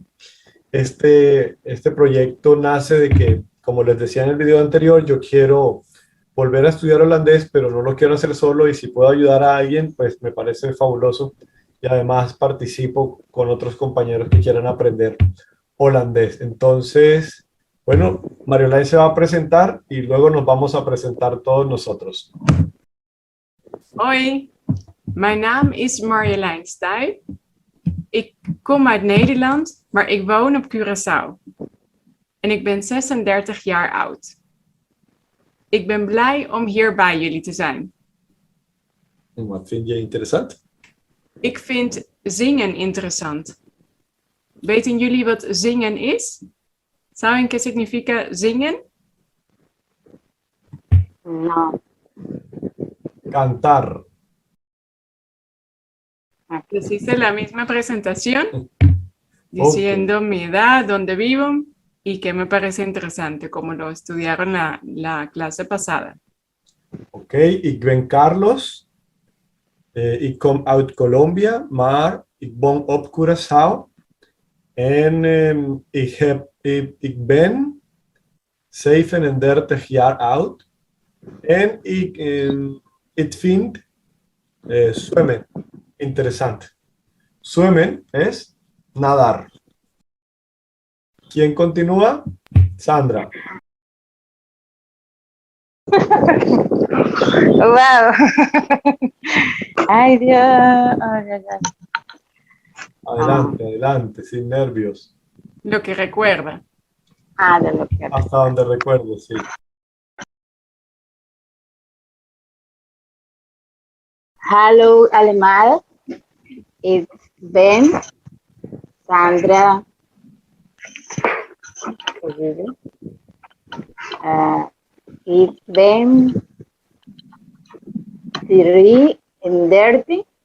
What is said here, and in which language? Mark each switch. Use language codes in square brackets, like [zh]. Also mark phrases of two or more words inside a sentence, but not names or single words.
[es] Este proyecto nace de que, como les decía en el video anterior, yo quiero volver a estudiar holandés, pero no lo quiero hacer solo y si puedo ayudar a alguien, pues me parece fabuloso y además participo con otros compañeros que quieran aprender holandés. Entonces, bueno, Mariolai se va a presentar y luego nos vamos a presentar todos nosotros. [nl] Hoi, mijn naam is Marjolein Stuyt. Ik kom uit Nederland, maar ik woon op Curaçao. En ik ben 36 jaar oud. Ik ben blij om hier bij jullie te zijn. En wat vind je interessant? Ik vind zingen interessant. Weten jullie wat zingen is? [es] ¿Saben qué significa zingen? No. Cantar. Les hice la misma presentación diciendo mi edad, dónde vivo y qué me parece interesante, como lo estudiaron la clase pasada. [nl] Ok, ik ben Carlos. Ik kom uit Colombia, maar ik woon op Curaçao. En ik ben 37 jaar oud. En ik vind zwemmen interessant. [es] Zwemmen es nadar. ¿Quién continúa? Sandra. Wow. Ay, Dios. Ay, ay, ay. Adelante, adelante, sin nervios. Lo que recuerda. De lo que... Hasta donde recuerdes, sí. [nl] Hallo allemaal. Ik ben Sandra. Ik ben 33.